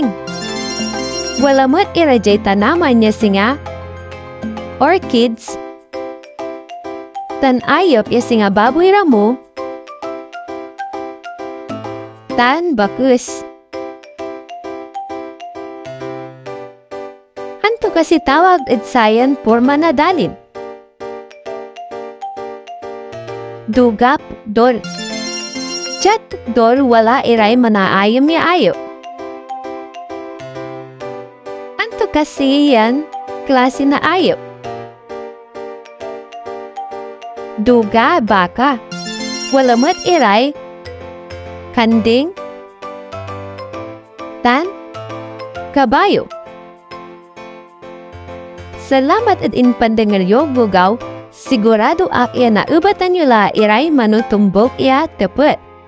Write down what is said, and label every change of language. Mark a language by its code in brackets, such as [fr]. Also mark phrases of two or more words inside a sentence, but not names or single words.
[pag] Wala mo't irajay tanaman niya singa. Orchids. Tan ayop ya singa baboy ramo. Tan bakus. Anto kasi tawag at sayan manadalin? Duga, dol. Chat dol wala iray manaayam ya ayo. Anto kasi yan klase na ayo? Duga, baka. Wala mo't iray kanding. Tan kabayo. Salamat at inpandangaryo, Gugaw. Sigurado ak iya na ubatan nyo la iray manutumbok iya tepet.